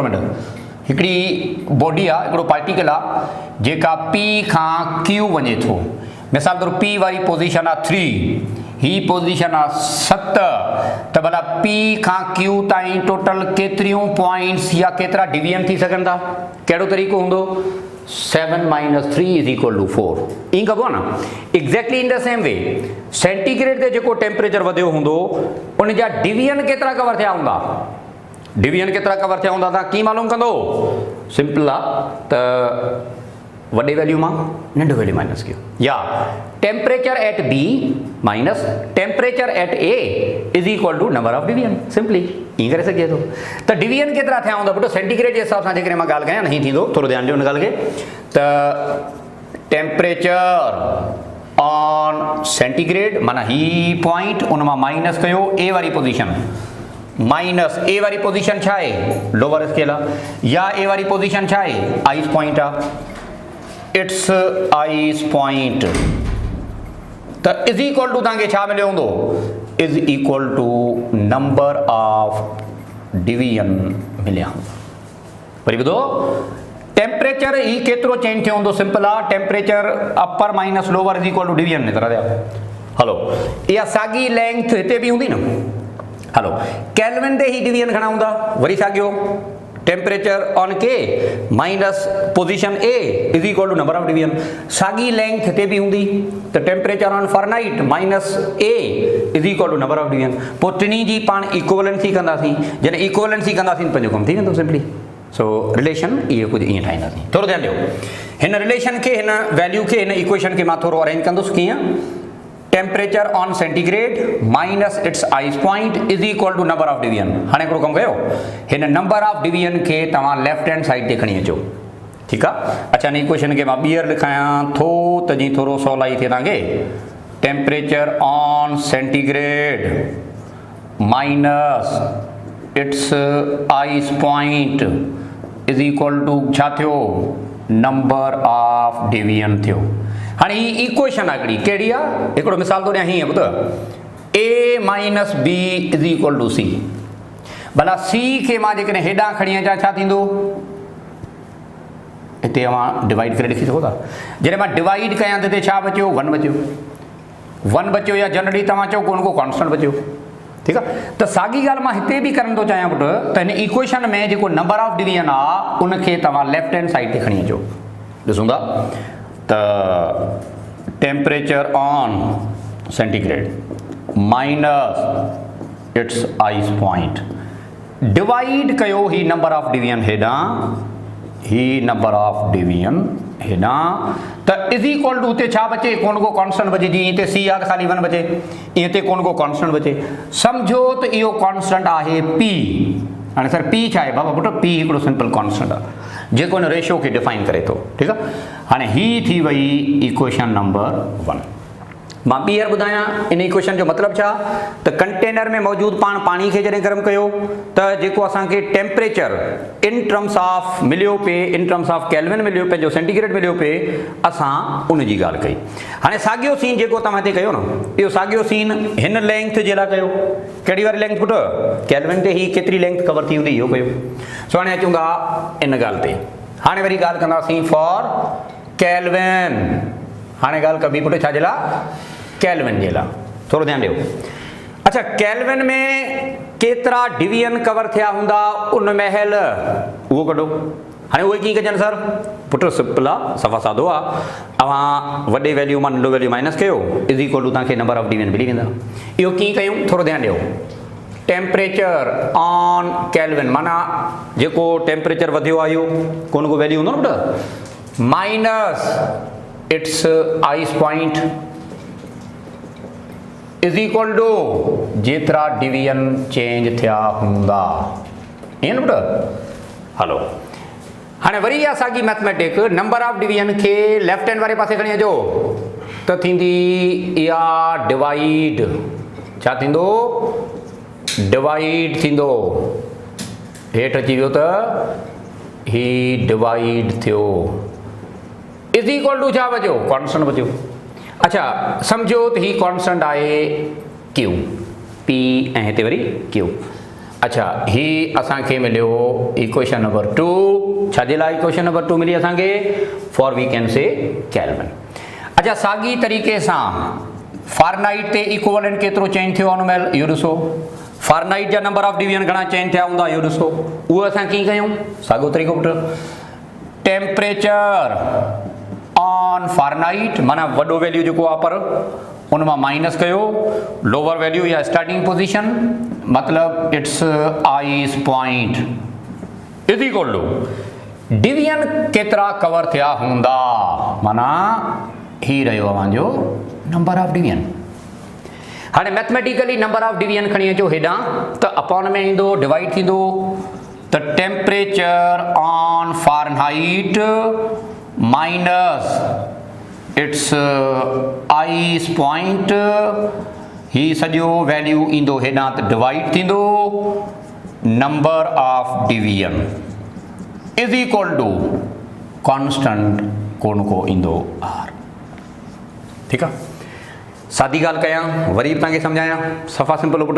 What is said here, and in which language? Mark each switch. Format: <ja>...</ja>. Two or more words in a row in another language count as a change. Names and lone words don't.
<sd>मिनट हिकिड़ी बॉडी आहे हिकिड़ो पार्टिकल आहे जेका पी खां क्यू वञे थो मिसाल तौरु पी वारी पोज़ीशन आहे 3 ही पोज़ीशन आहे 7 त भला पी खां क्यू ताईं टोटल केतिरियूं पॉइंट्स या केतिरा डिवीजन थी सघनि था कहिड़ो तरीक़ो हूंदो 7 - 3 = 4 ईअं कबो आहे न</sd> <en>exactly in the same way</en> <sd>सेंटीग्रेड ते जेको टेम्परेचर वधियो हूंदो उन जा डिवीजन केतिरा कवर थिया हूंदा डिवीजन केतिरा कवर थिया हूंदा तव्हां कीअं मालूम कंदो सिंपल आहे त वॾे वैल्यू मां नंढो</sd> <en>value minus</en> <sd>कयो या</sd> <en>temperature at B minus temperature at A = number of division simply</en> <sd>ईअं करे सघिजे थो त डिवीजन केतिरा थिया हूंदा पुटु सेंटीग्रेड जे हिसाब सां जेकॾहिं मां ॻाल्हि कयां न हीअं थींदो थोरो ध्यानु ॾियो हिन ॻाल्हि खे त</sd> <en>temperature on centigrade</en> <sd>माना ही पॉइंट उन मां माइनस कयो ए वारी</sd> <en>position minus</en> <sd>ए वारी पोज़ीशन छा आहे</sd> <en>lower scale</en> <sd>आहे या ए वारी पोज़ीशन छा आहे</sd> <en>ice point</en> <sd>आहे</sd> <en>it's ice point</en> <sd>त</sd> <en>is equal to</en> <sd>तव्हांखे छा मिलियो हूंदो</sd> <en>is equal to number of division</en> <sd>मिलिया हूंदा वरी ॿुधो टेम्परेचर ही केतिरो चेंज थियो हूंदो सिंपल आहे</sd> <en>temperature upper minus lower is equal to division</en> <sd>एतिरा थिया हलो इहा साॻी लेंथ हिते बि हूंदी न हलो केल्विन ते ही डिवीजन घणा हूंदा वरी साॻियो</sd> <en>temperature on K minus position A is equal to number of division</en> <sd>साॻी लेंथ हिते बि हूंदी त टेम्परेचर</sd> <en>on Fahrenheit minus A is equal to number of division</en> <sd>पोइ टिनी जी पाण इक्वलेंसी कंदासीं जॾहिं इक्वलेंसी कंदासीं पंहिंजो कमु थी वेंदो</sd> <en>simply so</en> <sd>रिलेशन इहो कुझु ईअं ठाहींदासीं थोरो ध्यानु ॾियो हिन रिलेशन खे हिन वैल्यू खे हिन इक्वेशन खे मां थोरो अरेंज कंदुसि कीअं</sd> <en>temperature on centigrade minus it's ice point is equal to number of division</en> <sd>हाणे हिकिड़ो कमु कयो हिन</sd> <en>number of division</en> <sd>खे तव्हां</sd> <en>left hand side</en> <sd>ते खणी अचो ठीकु आहे अच्छा हिन इक्वेशन खे मां ॿीहर लिखायां थो त जीअं थोरो सवलाई थिए तव्हांखे</sd> <en>temperature on centigrade minus it's ice point is equal to</en> <sd>छा थियो</sd> <en>number of division</en> <sd>थियो हाणे ही इक्वेशन आहे हिकिड़ी कहिड़ी आहे हिकिड़ो मिसाल थो ॾियां हीअं ॿुध</sd> <en>A minus B is equal to C</en> <sd>भला सी खे मां जेकॾहिं हेॾां खणी अचां छा थींदो हिते मां डिवाइड करे ॾिसी सघो था जॾहिं मां डिवाइड कयां त हिते छा बचियो 1 बचियो या जनरली तव्हां चओ को न को कॉन्स्टेंट बचियो ठीकु आहे त साॻी ॻाल्हि मां हिते बि करणु थो चाहियां पुटु त हिन इक्वेशन में जेको</sd> <en>number of division</en> <sd>आहे उनखे तव्हां</sd> <en>left hand side</en> <sd>ते खणी अचो ॾिसूं था त</sd> <en>temperature on centigrade minus it's ice point</en> <sd>डिवाइड कयो ही</sd> <en>number of division</en> <sd>हेॾां ही</sd> <en>number of division</en> <sd>हेॾां त</sd> <en>is equal to</en> <sd>हुते छा बचे कोन को कॉन्स्टेंट बचे जीअं हिते सी आहे त ख़ाली 1 बचे ईअं ते कोन को कॉन्स्टेंट बचे सम्झो त इहो कॉन्स्टेंट आहे पी हाणे सर पी छा आहे बाबा पुटु पी हिकिड़ो</sd> <en>simple constant</en> <sd>आहे जेको हिन रेशियो खे डिफाइन करे थो ठीकु आहे हाणे ही थी वई</sd> <en>equation number</en> <sd>1 मां ॿीहर ॿुधायां इन इक्वेशन जो मतिलबु छा त कंटेनर में मौजूदु पाणी खे जॾहिं गरम कयो त जेको असांखे</sd> <en>temperature in terms of</en> <sd>मिलियो पिए</sd> <en>in terms of Kelvin</en> <sd>मिलियो पंहिंजो सेंटीग्रेड मिलियो पिए असां उन जी ॻाल्हि कई हाणे साॻियो सीन जेको तव्हां हिते कयो न इहो साॻियो सीन हिन लेंथ जे लाइ कयो कहिड़ी वारी लेंथ पुटु केल्विन ते ही केतिरी लेंथ कवर थी हूंदी इहो कयो सो हाणे अचूं था इन ॻाल्हि ते हाणे वरी ॻाल्हि कंदासीं फॉर केल्विन हाणे ॻाल्हि कबी पुटु छा जे लाइ केल्विन जे लाइ थोरो ध्यानु ॾियो अच्छा केल्विन में केतिरा डिवीजन कवर थिया हूंदा उन महिल उहो कढो हाणे उहे कीअं कजनि सर पुटु सिंपल आहे सफ़ा सादो आहे तव्हां वॾे वैल्यू मां नंढो</sd> <en>value minus</en> <sd>कयो</sd> <en>is equal to</en> <sd>तव्हांखे</sd> <en>number of division</en> <sd>मिली वेंदा इहो कीअं कयूं थोरो ध्यानु ॾियो</sd> <en>temperature on Kelvin</en> <sd>माना जेको टेम्परेचर वधियो आहे इहो कोन को वैल्यू हूंदो न पुटु</sd> <en>minus it's ice point is equal to</en> <sd>जेतिरा डिवीजन चेंज थिया हूंदा ईअं न पुटु हलो हाणे वरी इहा साॻी</sd> <en>mathematic number of division</en> <sd>खे</sd> <en>left hand</en> <sd>वारे पासे खणी अचो त थींदी इहा डिवाइड छा थींदो डिवाइड थींदो, हेठि अची वियो त ही डिवाइड थियो,</sd> <en>is equal to</en> <sd>छा बचियो, कॉन्स्टेंट बचियो। अच्छा सम्झो त ही कॉन्स्टेंट आहे क्यू, पी ऐं हिते वरी क्यू। अच्छा ही असांखे मिलियो</sd> <en>equation number</en> <sd>2, छाजे लाइ</sd> <en>equation number</en> <sd>2 मिली असांखे,</sd> <en>for we can say Kelvin.</en> <sd>अच्छा साॻी तरीक़े सां फारेनहाइट ते इक्विवेलेंट केतिरो चेंज थियो अनुमेल, इहो ॾिसो। फारेनहाइट जा</sd> <en>number of division</en> <sd>घणा चेंज थिया हूंदा, इहो ॾिसो। उहो असां कीअं कयूं, साॻियो तरीक़ो पुट,</sd> <en>temperature on Fahrenheit</en> <sd>माना वॾो वैल्यू जेको आहे पर उन मां माइनस कयो</sd> <en>lower value</en> <sd>या</sd> <en>starting position,</en> <sd>मतलब</sd> <en>it's ice point is equal to division</en> <sd>केतिरा कवर थिया हूंदा, माना ही रहियो अवांजो</sd> <en>number of division.</en> <sd>हाणे मैथमेटिकली</sd> <en>number of division</en> <sd>खणी अचो हेॾां त अपॉन में ईंदो, डिवाइड थींदो, त</sd> <en>temperature on Fahrenheit minus it's ice point,</en> <sd>ही सॼो वैल्यू ईंदो हेॾां त डिवाइड थींदो</sd> <en>number of division is equal to constant</en> <sd>कोन को ईंदो आर। ठीकु आहे, सादी ॻाल्हि कयां वरी बि तव्हांखे सम्झायां, सफ़ा सिंपल पुट।</sd>